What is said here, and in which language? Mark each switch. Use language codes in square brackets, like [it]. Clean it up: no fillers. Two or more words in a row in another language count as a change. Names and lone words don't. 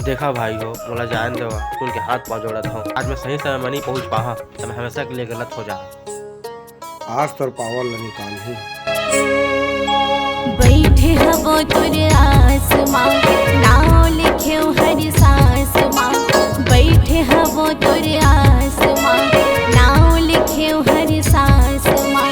[hne] देखा भाई हो, मोला जान देवा उनके हाथ पाँव जोड़त हूँ। आज मैं सही समय में नहीं पहुँच पाहा तो मैं हमेशा के लिए गलत हो जा। आज तोर पावर ला निकाल ही। बैठे हवो तोर आसमां, नाव लिखे हर सांस मां। बैठे हवो तोर आसमां, नाव लिखे हर सांस मां।